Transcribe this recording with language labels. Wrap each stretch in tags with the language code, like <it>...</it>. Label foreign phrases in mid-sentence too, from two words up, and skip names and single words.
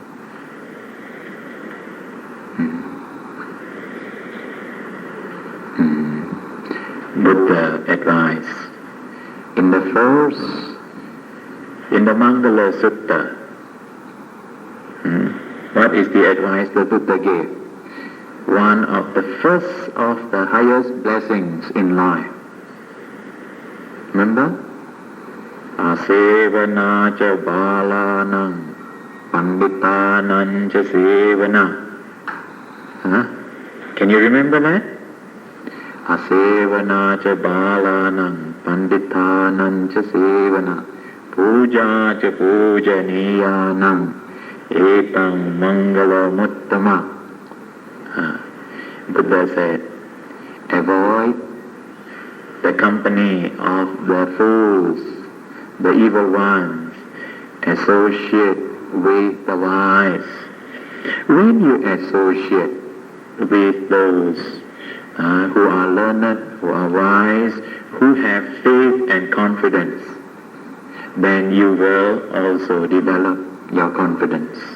<en>Buddha advised in the Mangala Sutta. What is the advice the Buddha gave? One of the first of the highest blessings in life. Remember?</en> <pi>Asevana cha balanam panditanam cha sevana.</pi> <en>Can you remember that?</en> <pi>Asevana cha balanam panditanam cha sevana puja cha pujaniyanam etang mangala muttama.</pi> <en>Buddha said, avoid the company of the fools, the evil ones, associate with the wise. When you associate with those who are learned, who are wise, who have faith and confidence, then you will also develop your confidence.</en>